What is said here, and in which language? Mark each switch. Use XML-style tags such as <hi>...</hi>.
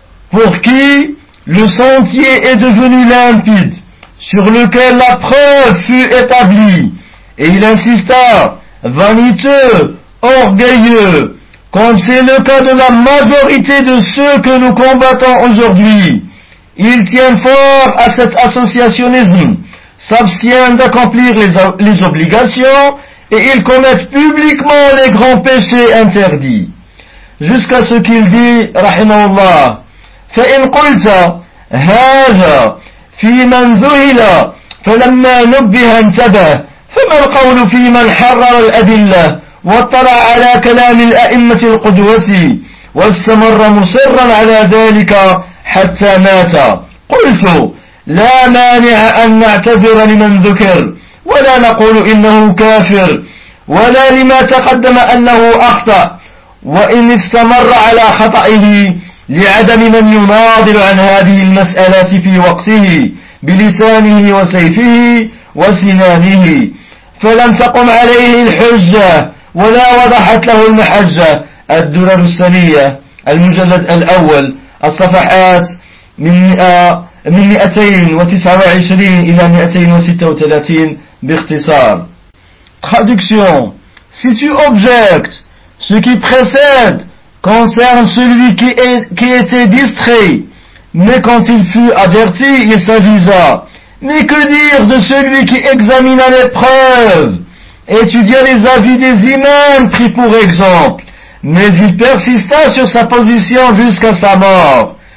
<fr>Pour qui le sentier est devenu limpide, sur lequel la preuve fut établie, et il insista, vaniteux, orgueilleux, comme c'est le cas de la majorité de ceux que nous combattons aujourd'hui. Ils tiennent fort à cet associationnisme, s'abstiennent d'accomplir les obligations, et ils commettent publiquement les grands péchés interdits. Jusqu'à ce qu'il dit,</fr> <ar>rahimallah, فإن قلت هذا في من ذهل فلما نبه انتبه فما القول في من حرر الأدلة واطلع على كلام الأئمة القدوة واستمر مصرا على ذلك حتى مات قلت لا مانع أن نعتذر لمن ذكر ولا نقول إنه كافر ولا لما تقدم أنه أخطأ وإن استمر على خطئه لعدم من يناضل عن هذه المسألة في وقته بلسانه وسيفه وسنانه فلم تقم عليه الحجة ولا وضحت له المحجة. الدرر السنية المجلد الأول الصفحات من 229 إلى 236 باختصار.</ar> <fr>Traduction. Si tu objectes ce qui précède concerne celui qui était distrait, mais quand il fut averti, il s'avisa. Mais que dire de celui qui examina les preuves, étudia les avis des imams pris pour exemple, mais il persista sur sa position jusqu'à sa mort.</fr>